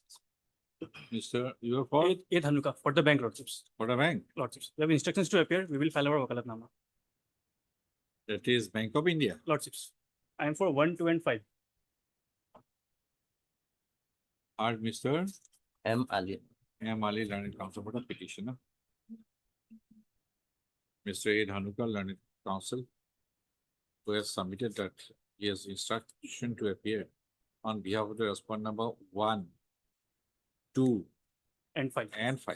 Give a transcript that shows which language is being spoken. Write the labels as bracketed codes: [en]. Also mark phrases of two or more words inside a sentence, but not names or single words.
[en] Mr. You are for? 8 Hanuka for the bank lordships. For the bank. Lordships. We have instructions to appear. We will file our wakalatnama. That is Bank of India. Lordships. I am for 1, 2, and 5. Are Mr. M. Ali. M. Ali, learned counsel for the petitioner. Mr. Ed Hanuka, learned counsel, who has submitted that he has instruction to appear on behalf of the respondent number 1, 2, and 5. And 5.